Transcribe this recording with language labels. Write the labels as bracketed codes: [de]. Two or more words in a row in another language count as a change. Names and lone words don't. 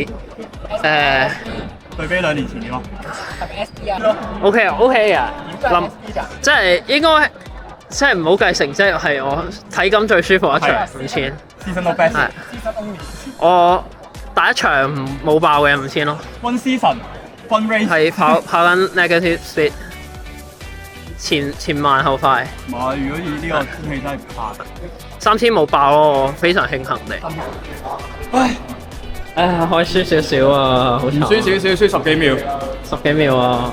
[yue] 對比2年前點啊？係 SB 啊 OK 啊，即係應該即係唔好計成績，係我體感最舒服一場5000。 [en] Season best。 [yue] 係。我第一場冇爆嘅5000咯。 [en] One season, one race。 [yue] 係跑緊 [en] negative speed， [yue] 前慢後快。如果以呢個天氣真係唔怕。 3000冇爆咯，我非常慶幸地。唉，可以輸少少啊，好慘。唔輸少少，輸10幾秒。 10幾秒啊